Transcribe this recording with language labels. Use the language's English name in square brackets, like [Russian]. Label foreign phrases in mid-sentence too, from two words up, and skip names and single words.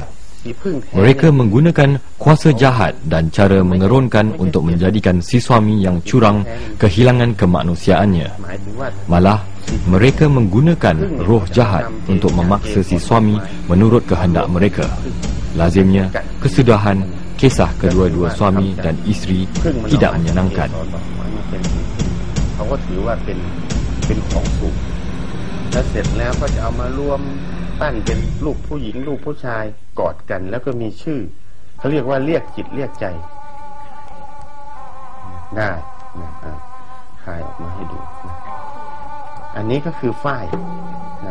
[Malay] Mereka menggunakan kuasa jahat dan cara mengerunkan untuk menjadikan si suami yang curang kehilangan kemanusiaannya. Malah, mereka menggunakan roh jahat untuk memaksa si suami menurut kehendak mereka. Lazimnya, kesudahan kisah kedua-dua suami dan isteri tidak menyenangkan. [Thai] ปั้นเป็นรูปผู้หญิงรูปผู้ชายกอดกันแล้วก็มีชื่อเขาเรียกว่าเรียกจิตเรียกใจได้นะคลายออกมาให้ดูนะอันนี้ก็คือฝ้ายนะ